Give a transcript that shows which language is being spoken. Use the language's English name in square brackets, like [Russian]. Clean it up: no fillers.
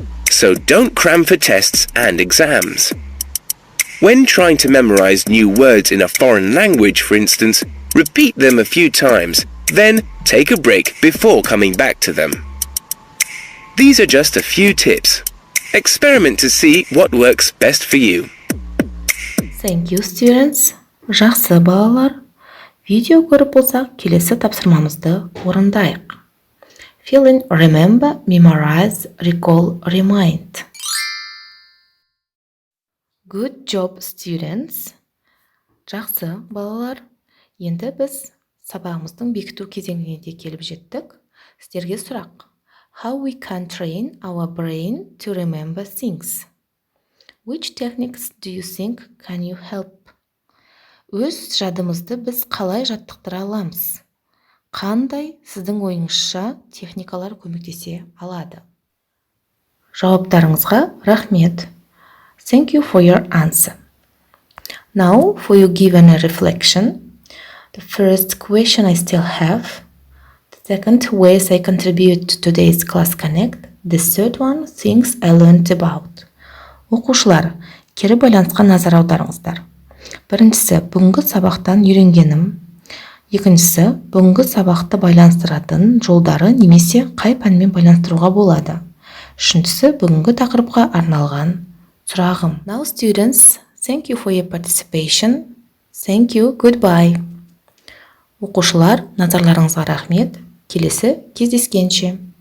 [English] So don't cram for tests and exams. When trying to memorize new words in a foreign language, for instance, repeat them a few times, then take a break before coming back to them. These are just a few tips. Experiment to see what works best for you. Thank you, students. [Kazakh] Жақсы, балалар. Видео көріп болсақ, келесі тапсырмамызды орындайық. [English] Fill in remember, memorize, recall, remind. Good job, students. [Kazakh] Жақсы, балалар. Енді біз сабағымыздың бекіту кезеңіне де келіп жеттік. Сіздерге сұрақ. [English] How we can train our brain to remember things? Which techniques do you think can you help? [Kazakh] Өз жадымызды біз қалай жаттықтыра аламыз? Қандай сіздің ойыңызша техникалар көмектесе алады? Жауаптарыңызға рахмет. [English] Thank you for your answer. Now for you given a reflection. The first question I still have. The second, ways I contribute to today's class connect. The third one, things I learned about. [Kazakh] Оқушылар, кері байланысқа назар аударыңыздар. Біріншісі, бүгінгі сабақтан үйренгенім. Екіншісі, бүгінгі сабақты байланыстыратын жолдары немесе қай пәнмен байланыстыруға болады. Үшіншісі, бүгінгі тақырыпқа арналған сұрағым. [English] Now students, thank you for your participation. Thank you, goodbye. [Kazakh] Оқушылар, назарларыңызға рахмет. Келесі кездескенше.